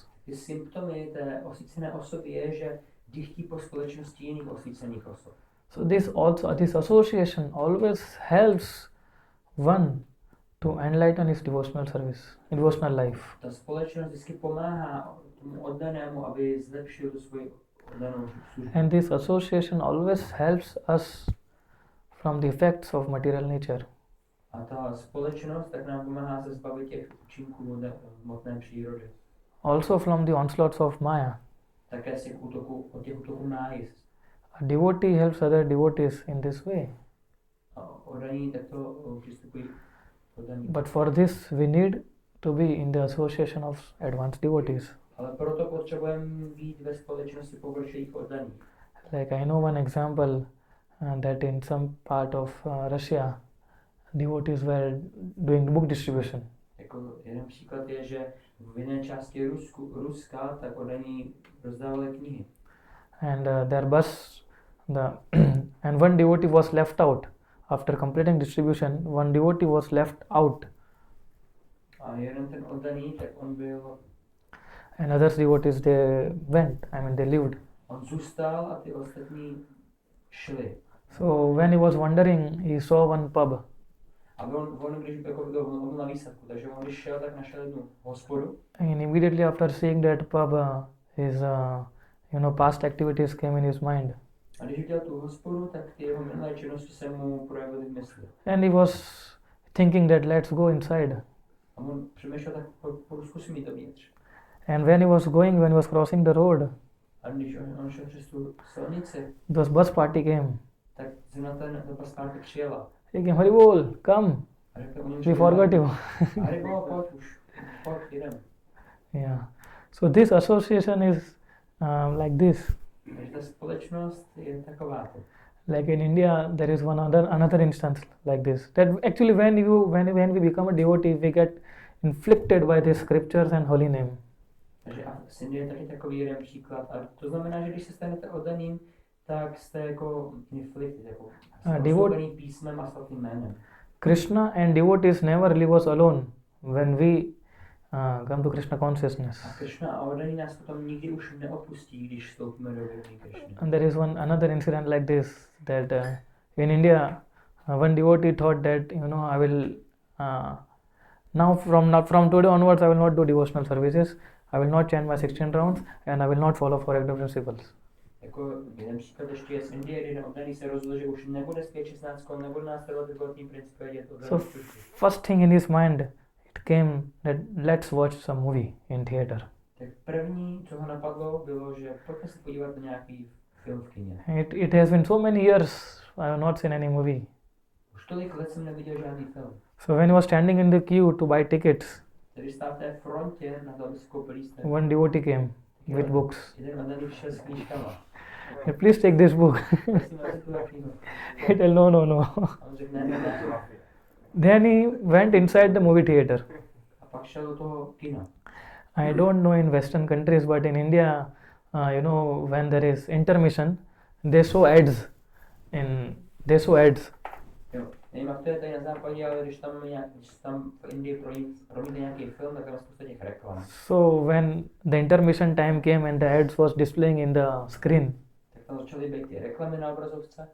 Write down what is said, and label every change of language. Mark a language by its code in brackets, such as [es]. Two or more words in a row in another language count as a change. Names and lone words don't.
[cs] Ty symptomy té osvícené osoby je, že dychtí po společnosti jiných osvícených osob. [en] So this association always helps one to enlighten his devotional service, devotional life. [cs] Ta společnost vždycky pomáhá tomu oddanému, aby zlepšil tu svoji oddanou službu. [en] And this association always helps us from the effects of material nature. [cs] A ta společnost tak nám pomáhá se zbavit těch účinků hmotné přírody. [en] Also from the onslaughts of Maya. [cs] Také z těch útoků máji. [en] A devotee helps other devotees in this way. [cs] A oddaní takto přistupují oddaní. [en] But for this we need to be in the association of advanced devotees. [cs] Ale proto potřebujeme být ve společnosti pokročilých oddaných. [en] Like I know one example that in some part of Russia, devotees were doing book distribution. [cs] Jako jeden příklad je, že v jiné části Ruska tak oddaní rozdávali knihy. [en] And their bus, and one devotee was left out after completing distribution. One devotee was left out, [cs] A jeden ten oddaný, tak on byl, [en] and others devotees they went. I mean they lived. [cs] on zůstal a ty ostatní šli. [en] So when he was wandering, he saw one pub. [cs] A on když jako byl na výsadku, takže on když šel, tak našel jednu hospodu. [en] And immediately after seeing that pub, his past activities came in his mind, [cs] A když viděl tu hospodu, tak ty jeho minulé činnosti se mu projevily v mysli. [en] and he was thinking that let's go inside. [cs] A on přemýšlel, tak zkusím jít dovnitř. [en] And when he was crossing the road, [cs] A když on šel přes tu silnici, [en] the bus party came. [cs] tak zrovna ta paspárka přijela. [en] He came, Haribol, come, [cs] A řekl, oni [en] we forgot you. [cs] Haribol, pojď už, pojď, jdem. [en] Yeah. So this association is like this. [cs] Takže ta společnost je taková. [en] Like in India, there is another instance like this. That actually, when we become a devotee, we get inflicted by the scriptures and holy name. [cs] Takže a v Indii je taky takový jeden příklad. A to znamená, že když se stanete oddaným, tak jste jako inflicted, jako osvobozený písmem a svatým jménem. [en] Krishna and devotees never leave us alone when we come to Krishna consciousness. [cs] A Krishna a oddaní nás potom nikdy už neopustí, když vstoupíme do vědomí Krishny. [en] And there is another incident like this, that in India, one devotee thought that I will now from today onwards I will not do devotional services. I will not chant my 16 rounds and I will not follow four agreed principles. [cs] Jako jeden příklad ještě je z Indie, kdy oddaný se rozhodl, že už nebude zpět 16, nebude následovat životní principy a dělat oddanou službu. [en] First thing in his mind, it came that let's watch some movie in theater. [cs] Tak první, co ho napadlo, bylo, že pojďme se podívat na nějaký film v kině. [en] It has been so many years I have not seen any movie. [cs] Už tolik let jsem neviděl žádný film. [en] So when he was standing in the queue to buy tickets, [cs] Když stál v té frontě na to, aby si koupil lístek, [en] one devotee came with books. [cs] jeden oddaný přišel s knížkama. [en] Hey, please take this book. [cs] Prosím, vezmi tuhle knihu. [en] He told no. [cs] A on řekl, ne. [en] Then he went inside the movie theater. A pak šel do toho kina. I don't know in Western countries, but in India, when there is intermission, they show ads. [cs] Jo. Nevím, jak to je tady na západě, ale když tam v Indii promítne nějaký film, tak tam je spousta těch reklam. [en] So when the intermission time came and the ads was displaying in the screen, [cs] Tak tam začaly být ty reklamy na obrazovce.